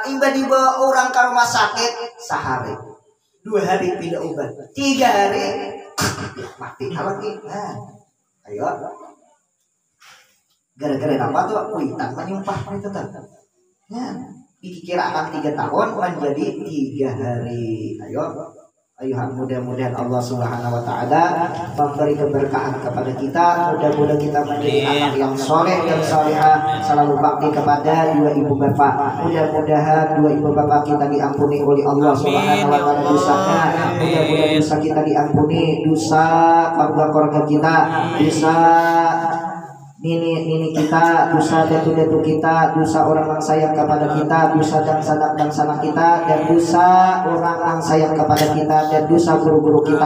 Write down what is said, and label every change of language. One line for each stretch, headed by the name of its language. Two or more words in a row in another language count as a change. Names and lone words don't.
Indonesian: Iba dibawa orang ke rumah sakit sehari, 2 hari pindah obat, 3 hari mati lagi. Ayo. Gara-gara apa tuh? Kuitan menyumpah itu tuh. Ya, dikira akan 3 tahun menjadi 3 hari. Ayo mudah-mudahan
Arabic: الله سبحانه وتعالى
Indonesian: memberi keberkahan kepada kita. Mudah-mudahan kita menjadi anak yang soleh dan salehah, selalu bakti kepada 2 ibu bapak. Mudah-mudahan 2 ibu bapak kita diampuni oleh
Arabic: الله سبحانه وتعالى
Indonesian: dosanya. Mudah-mudahan dosa kita diampuni, dosa keluarga kita, dosa nini kita, dosa datu kita, dosa orang yang sayang kepada kita, dosa dan sanak kita, dan dosa orang yang sayang kepada kita, dan dosa guru-guru kita.